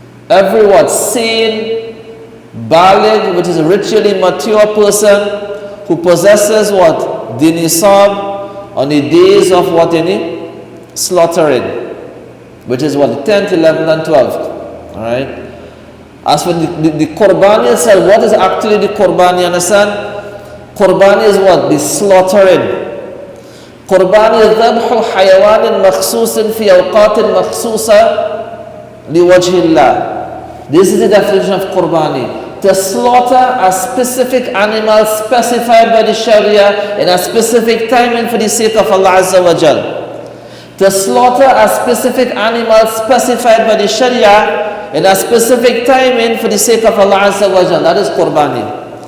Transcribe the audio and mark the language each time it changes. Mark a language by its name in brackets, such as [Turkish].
[English] Every what? Sane, baligh, which is a ritually mature person who possesses what? The nisab on the days of what? Any slaughtering, which is what? The 10th, 11th and 12th. Alright? As for the qurbani itself, what is actually the qurbani? Understand? Qurbani is what? The slaughtering. [Arabic] قربان ذبح حيوان مخصوص في أوقات مخصوصة لوجه الله. [English] This is the definition of qurbani. To slaughter a specific animal specified by the Sharia in a specific timing for the sake of Allah Azza wa Jal. To slaughter a specific animal specified by the Sharia in a specific timing for the sake of Allah Azza wa Jal. That is qurbani.